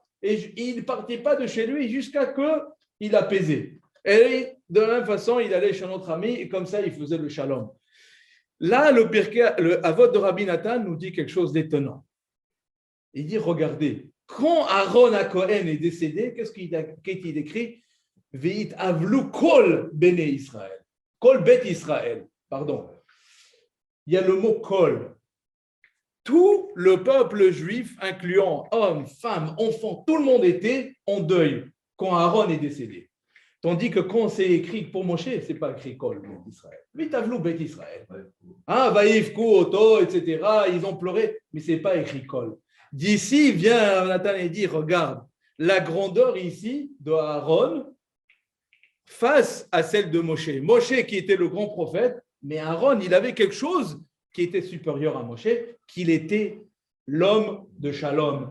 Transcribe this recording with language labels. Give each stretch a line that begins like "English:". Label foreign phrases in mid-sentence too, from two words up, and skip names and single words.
French: Et il ne partait pas de chez lui jusqu'à ce qu'il apaisait. Et de la même façon, il allait chez notre ami, et comme ça, il faisait le shalom. Là, le Avot de Rabbi Nathan nous dit quelque chose d'étonnant. Il dit, regardez, quand Aaron HaKohen est décédé, qu'est-ce qu'il écrit?
Hebrew: ויתאבלו כל בני ישראל. כל בית ישראל,
French: pardon. Il y a le mot kol. Tout le peuple juif, incluant hommes, femmes, enfants, tout le monde était en deuil quand Aaron est décédé. Tandis que quand c'est écrit pour Moshe, ce n'est pas écrit
Hebrew: כל בית ישראל. ויתאבלו בית ישראל. ויבכו אותו,
French: etc. Ils ont pleuré, mais ce n'est pas écrit kol. D'ici vient Nathan et dit, regarde, la grandeur ici de Aaron face à celle de Moshe. Moshe qui était le grand prophète, mais Aaron, il avait quelque chose qui était supérieur à Moshe, qu'il était l'homme de Shalom.